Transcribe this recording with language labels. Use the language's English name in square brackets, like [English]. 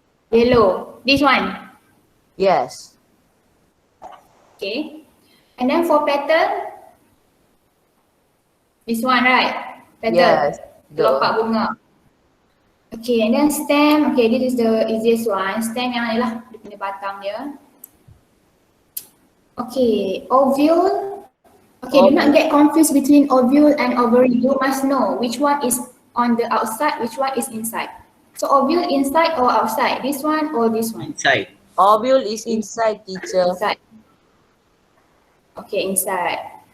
[English] yellow. This one. Yes. Okay. And then for petal, this one, right? Petal. Yes. Kelopak bunga. Okay, and then stem. Okay, this is the easiest one. [Malay] Stem yang adalah dia punya batang dia. [English] Okay, ovule. Okay, do not get confused between ovule and ovary. You must know which one is on the outside, which one is inside. So ovule inside or outside? This one or this one? Inside. Ovule is inside, teacher. Inside. Okay, inside.